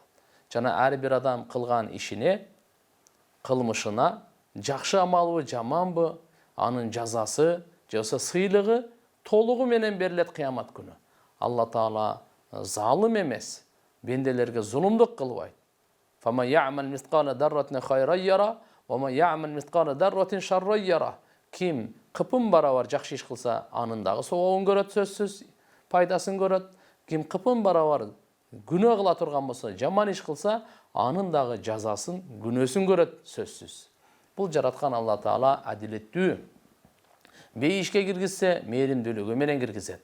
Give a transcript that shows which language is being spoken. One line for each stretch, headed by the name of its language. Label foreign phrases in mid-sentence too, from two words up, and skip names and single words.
Kyrgyz: Жана ар бир адам кылган ишине, кылмышына, жакшы амалбы, жаманбы, анын жазасы, же сыйлыгы толугу менен берилет кыямат күнү. Алла Таала залым эмес, бенделерге зулумдук кылбайт.
Arabic: فمن يعمل مثقال ذرة خيرا يره، ومن يعمل مثقال ذرة شرا يره.
Kyrgyz: Ким кыпын барабар жакшы иш кылса, анын дагы соогун көрөт, сөзсүз пайдасын көрөт. Ким кыпын барабар күнөө кыла турган болсо, жаман иш кылса, анын дагы жазасын, күнөөсүн көрөт, сөзсүз. Бул жараткан Алла Таала адилеттүү. Бейишке киргизсе, мээримдүүлүгү менен киргизет.